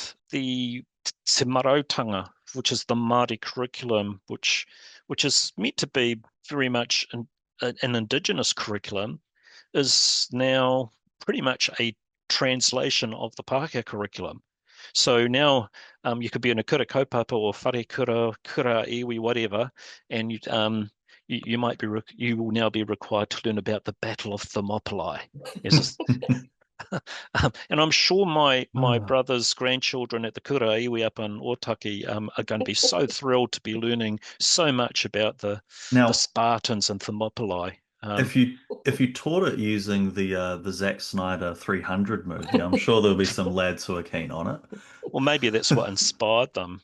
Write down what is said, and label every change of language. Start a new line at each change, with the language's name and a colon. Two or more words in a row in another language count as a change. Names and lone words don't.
English: The Te Marautanga, which is the Māori curriculum, which is meant to be very much an indigenous curriculum, is now pretty much a translation of the Pākehā curriculum. So now you could be in a
Māori: kura kaupapa
English: or
Māori: whare kura iwi,
English: whatever, and you might be you will now be required to learn about the Battle of Thermopylae. And I'm sure my Ah. brother's grandchildren at the
Māori: kura iwi
English: up in Otaki are going to be so thrilled to be learning so much about the Now, Spartans and Thermopylae. if you taught it using the Zack Snyder 300 movie, I'm sure there'll be some lads who are keen on it. Or maybe that's what inspired them.